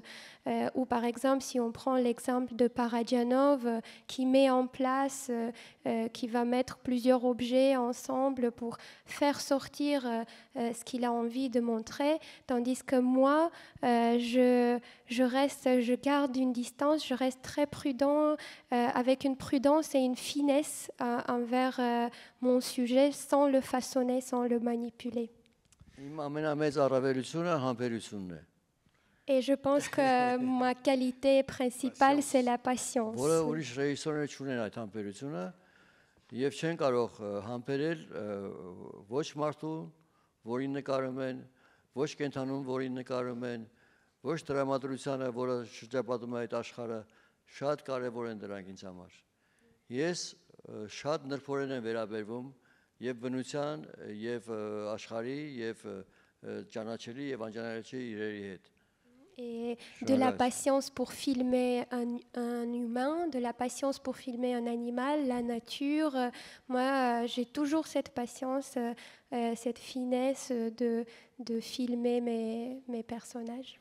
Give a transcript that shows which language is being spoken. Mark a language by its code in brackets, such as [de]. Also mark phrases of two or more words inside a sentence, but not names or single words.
[fr] Ou par exemple, si on prend l'exemple de Parajanov, qui met en place, qui va mettre plusieurs objets ensemble pour faire sortir ce qu'il a envie de montrer, tandis que moi, je garde une distance, je reste très prudent, avec une prudence et une finesse envers mon sujet, sans le façonner, sans le manipuler. Et je pense que ma qualité principale, c'est la patience. [hy] Եվ չեն կարող համբերել ոչ մարդու, որին նկարում են, ոչ կենթանուն, որին նկարում են, ոչ տրամադրությանը, որը շրջապատում է այդ աշխարհը, շատ կարևոր են դրանք ինձ համար։ Ես շատ նրբորեն եմ վերաբերվում եւ բնության, եւ աշխարհի, եւ ճանաչելի եւ անճանաչելի իրերի հետ։ [fr] Et de la patience pour filmer un humain, de la patience pour filmer un animal, la nature. Moi, j'ai toujours cette patience, cette finesse de filmer mes personnages.